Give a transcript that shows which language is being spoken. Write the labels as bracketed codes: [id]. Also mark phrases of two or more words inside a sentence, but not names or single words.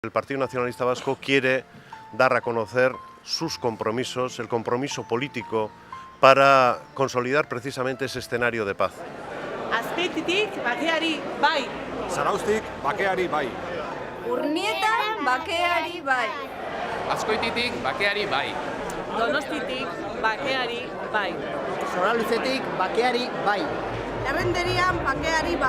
[es] El Partido Nacionalista Vasco quiere dar a conocer sus compromisos, el compromiso político para consolidar precisamente ese escenario de paz. [eu] Azpeititik bakeari bai. Zarauztik bakeari bai. Urnietan bakeari bai. Azkoititik bakeari bai. Donostitik bakeari bai. Soraluzetik bakeari bai. Errenderian bakeari bai.